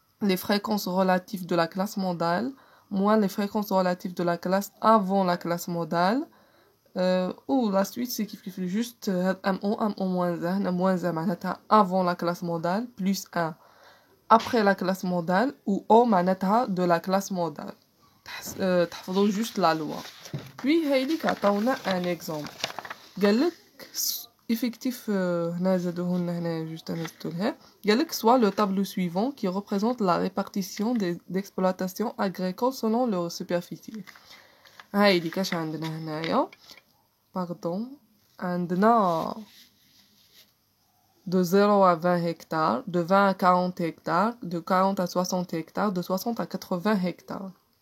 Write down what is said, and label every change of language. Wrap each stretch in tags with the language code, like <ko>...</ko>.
<fr>les fréquences relatives de la classe modale moins les fréquences relatives de la classe avant la classe modale ou la suite c'est كيف juste MO moins 1 moins 1 معناتها avant la classe modale plus 1 après la classe modale ou O معناتها de la classe modale. تحفظوا juste la loi. Puis</fr> <ar>هايليك عطاونا</ar> <fr>un exemple.</fr> <ar>قالك effectif هنا زادوه لنا هنا juste نزلتولها.</ar> <fr>قالك soit le tableau suivant qui représente la répartition d'exploitation agricole selon leur superficie.</fr> <ar>هايليك اش عندنا هنايا</ar> <fr>pardon عندنا de 0 à 20 hectares, de 20 à 40 hectares, de 40 à 60 hectares, de 60 à 80 hectares.</fr>